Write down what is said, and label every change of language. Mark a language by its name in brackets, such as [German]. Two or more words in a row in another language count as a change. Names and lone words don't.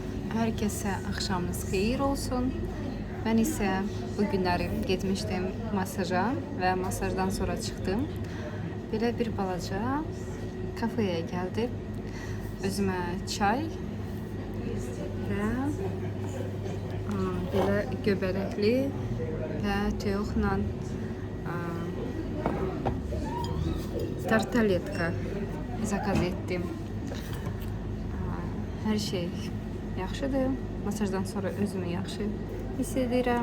[Turkish] Herkese akşamınız xeyir olsun. Ben ise [Azerbaijani] bugünləri getmişdim masaja [Turkish] ve masajdan sonra çıktım. [Azerbaijani] Belə bir balaca kafeye geldim. Özüme çay ve belə göbələkli və toyuqla tartaletka zakaz ettim. Her şey yaxşıdır. Masajdan sonra özümü yaxşı hiss edirəm.